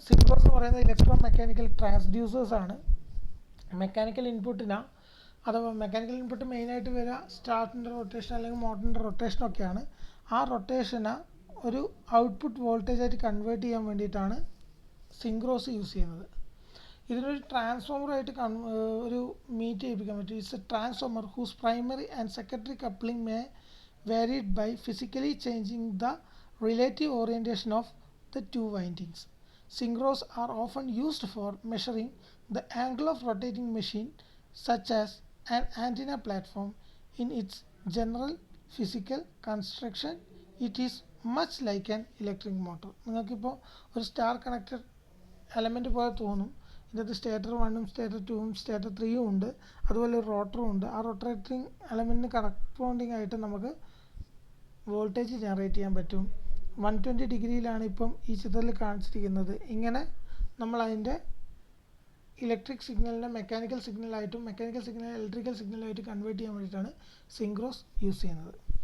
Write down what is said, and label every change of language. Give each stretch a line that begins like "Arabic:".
Malayalam: സിങ്ക്രോസ് എന്ന് പറയുന്നത് electro mechanical transducers ആണ്. മെക്കാനിക്കൽ ഇൻപുട്ടിന് അഥവാ മെക്കാനിക്കൽ ഇൻപുട്ട് മെയിനായിട്ട് വരിക സ്റ്റാർട്ടിൻ്റെ റൊട്ടേഷൻ അല്ലെങ്കിൽ മോട്ടറിൻ്റെ റൊട്ടേഷനൊക്കെയാണ്. ആ റൊട്ടേഷനെ ഒരു ഔട്ട്പുട്ട് വോൾട്ടേജായിട്ട് കൺവേർട്ട് ചെയ്യാൻ വേണ്ടിയിട്ടാണ് സിങ്ക്രോസ് യൂസ് ചെയ്യുന്നത്. ഇതിനൊരു ട്രാൻസ്ഫോമറായിട്ട് ഒരു മീറ്റ് ചെയ്യിപ്പിക്കാൻ പറ്റും.
English: It's a transformer whose primary and secondary coupling may varied by physically changing the relative orientation of the two windings. Synchros are often used for measuring the angle of rotating machine such as an antenna platform. In its general physical construction, it is much like an electric motor.
Malayalam: നിങ്ങൾക്കിപ്പോൾ ഒരു star connected element പോലെ തോന്നും. ഇതിനകത്ത് stator 1ഉം stator 2ഉം stator 3ഉം ഉണ്ട്, അതുപോലെ ഒരു റോട്ടറും ഉണ്ട്. ആ റൊട്ടേറ്റിംഗ് എലമെൻറ്റിന് കറസ്പോണ്ടിങ് ആയിട്ട് നമുക്ക് വോൾട്ടേജ് ജനറേറ്റ് ചെയ്യാൻ പറ്റും. 120 ഡിഗ്രിയിലാണ് ഇപ്പം ഈ ചിത്രത്തിൽ കാണിച്ചിരിക്കുന്നത്. ഇങ്ങനെ നമ്മൾ അതിൻ്റെ ഇലക്ട്രിക് സിഗ്നലിനെ mechanical സിഗ്നലായിട്ടും mechanical signal electrical സിഗ്നലായിട്ട് convert ചെയ്യാൻ വേണ്ടിയിട്ടാണ് സിങ്ക്രോസ് യൂസ് ചെയ്യുന്നത്.